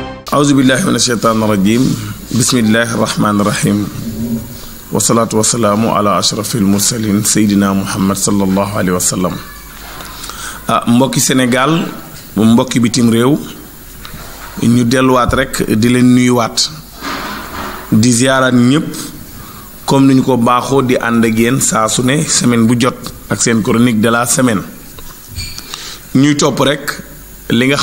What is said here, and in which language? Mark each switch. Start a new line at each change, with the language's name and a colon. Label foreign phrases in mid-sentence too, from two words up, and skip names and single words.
Arabic: أعوذ بالله من الشيطان الرجيم بسم الله الرحمن الرحيم والصلاة والسلام على أشرف المرسلين سيدنا محمد صلى الله عليه وسلم
Wolof: mbokki Sénégal mbokki bitim réew ñu delluwaat rek di leen nuyuwaat di ziaraat ñëpp comme ni ñu ko baaxoo di ànd ak yéen saa su ne semaine bu jot ak seen
French: chronique de la semaine
Wolof: ñuy topp rek li nga